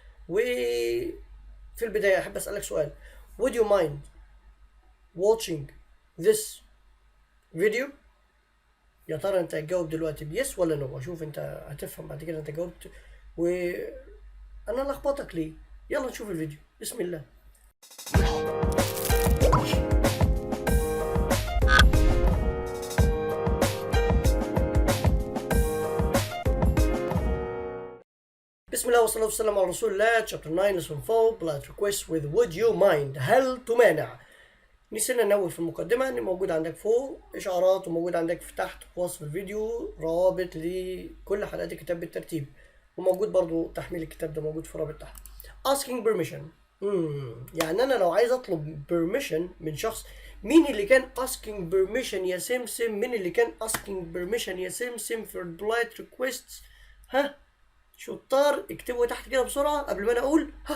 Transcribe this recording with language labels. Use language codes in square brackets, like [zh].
[ar] وفي البدايه احب اسالك سؤال: [en] would you mind watching this video؟ [ar] يا ترى انت هتجاوب دلوقتي بيس ولا نو؟ اشوف انت هتفهم بعد كده انت جاوبت وانا لخبطك ليه. يلا نشوف الفيديو، بسم الله. بسم الله والصلاة والسلام على رسول الله. [en] Chapter 9 Lesson 4 Polite Requests with Would you mind [ar] هل تمانع. نسينا ننوه في المقدمة ان موجود عندك فوق اشعارات، وموجود عندك في تحت في وصف الفيديو رابط لكل حلقات الكتاب بالترتيب، وموجود برضو تحميل الكتاب ده موجود في رابط تحت. Asking permission، يعني انا لو عايز اطلب permission من شخص، مين اللي كان asking permission يا سمسم؟ مين اللي كان asking permission يا سمسم في polite requests؟ ها شطار اكتبوا تحت كده بسرعة قبل ما انا اقول.